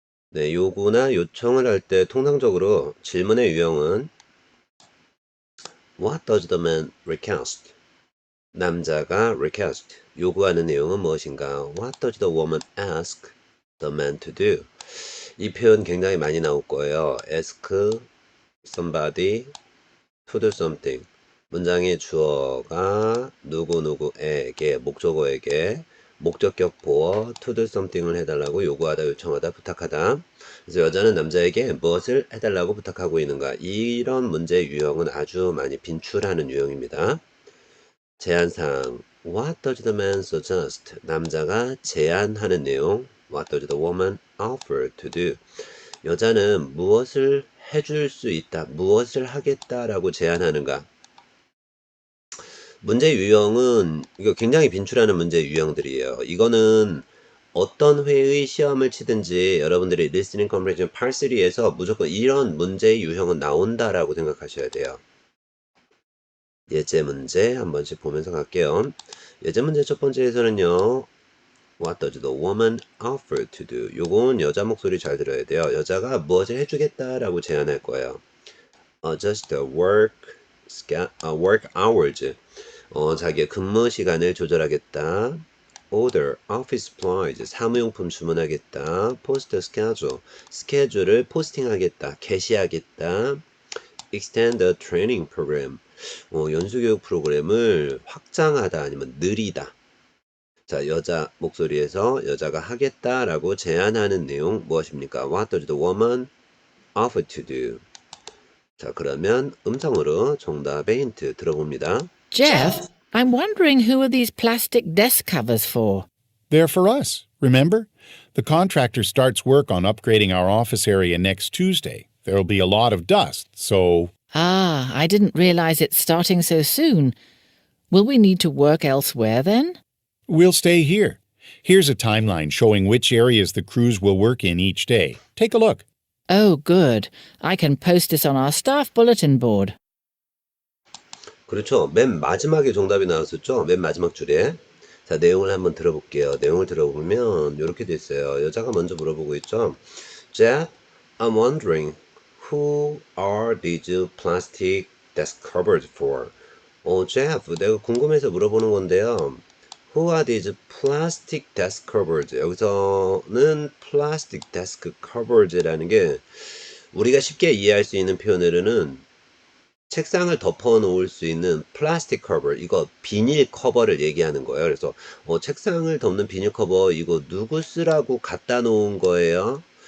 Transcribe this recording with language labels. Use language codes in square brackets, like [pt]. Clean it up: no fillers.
[ko] 네, 요구나 요청을 할 때 통상적으로 질문의 유형은 [en] What does the man request? [ko] 남자가 request, 요구하는 내용은 무엇인가? [en] What does the woman ask the man to do? [ko] 이 표현 굉장히 많이 나올 거예요. [en] ask somebody to do something. [ko] 문장의 주어가 누구누구에게, 목적어에게 목적격 보어 [en] to do something [ko] 을 해달라고 요구하다, 요청하다, 부탁하다. 그래서 여자는 남자에게 무엇을 해달라고 부탁하고 있는가? 이런 문제 유형은 아주 많이 빈출하는 유형입니다. 제안사항 [en] What does the man suggest? [ko] 남자가 제안하는 내용 [en] What does the woman offer to do? [ko] 여자는 무엇을 해줄 수 있다, 무엇을 하겠다라고 제안하는가? 문제 유형은 이거 굉장히 빈출하는 문제 유형들이에요. 이거는 어떤 회의 시험을 치든지 여러분들이 [en] listening comprehension part 3 [ko] 에서 무조건 이런 문제 유형은 나온다라고 생각하셔야 돼요. 예제 문제 한 번씩 보면서 갈게요. 예제 문제 첫 번째에서는요. [en] What does the woman offer to do? [ko] 요건 여자 목소리 잘 들어야 돼요. 여자가 무엇을 해주겠다라고 제안할 거예요. [en] Adjust the work hours. [ko] 자기의 근무 시간을 조절하겠다. [en] Order office supplies. [ko] 사무용품 주문하겠다. [en] Post schedule. [ko] 스케줄을 포스팅하겠다. 게시하겠다. [en] Extend the training program. [ko] 연수교육 프로그램을 확장하다 아니면 느리다. 자, 여자 목소리에서 여자가 하겠다라고 제안하는 내용 무엇입니까? [en] What does the woman offer to do? [ko] 자, 그러면 음성으로 정답의 힌트 들어봅니다. [en] Jeff, I'm wondering who are these plastic desk covers for? They're for us, remember? The contractor starts work on upgrading our office area next Tuesday. There'll be a lot of dust, so Ah, I didn't realize it's starting so soon. Will we need to work elsewhere then? we'll stay here. Here's a timeline showing which areas the crews will work in each day. Take a look. Oh, good. I can post this on our staff bulletin board. [ko] 그렇죠. 맨 마지막에 정답이 나왔었죠. 맨 마지막 줄에. 자, 내용을 한번 들어볼게요. 내용을 들어보면 이렇게 돼 있어요. 여자가 먼저 물어보고 있죠. [en] Jeff, I'm wondering who are these plastic desk covers for? [ko] Jeff, 내가 궁금해서 물어보는 건데요. [en] Who are these plastic desk covers? [ko] 여기서는 plastic desk covers라는 게 우리가 쉽게 이해할 수 있는 표현으로는 책상을 덮어 놓을 수 있는 플라스틱 커버, 이거 비닐 커버를 얘기하는 거예요. 그래서 책상을 덮는 비닐 커버 이거 누구 쓰라고 갖다 놓은 거예요?